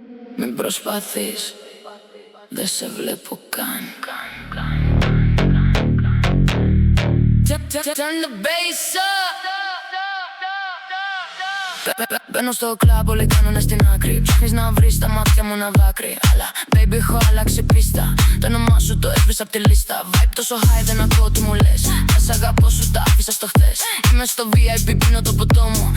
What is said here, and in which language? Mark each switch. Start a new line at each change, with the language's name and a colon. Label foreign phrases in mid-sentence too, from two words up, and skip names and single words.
Greek: Μην προσπαθείς, δεν σε βλέπω καν.
English: Turn the bass up.
Greek: Μπαίνω στο κλαμπ, όλοι κάνουνε στην άκρη. Ψάχνεις να βρεις τα μάτια μου ένα δάκρυ. Αλλά baby έχω αλλάξει πίστα. Το όνομά σου το έσβησα απ' τη λίστα. Vibe τόσο high δεν ακούω τι μου λες. Θα σ' αγαπώ σου τα άφησα στο χθες. Είμαι στο VIP πίνω το ποτό μου.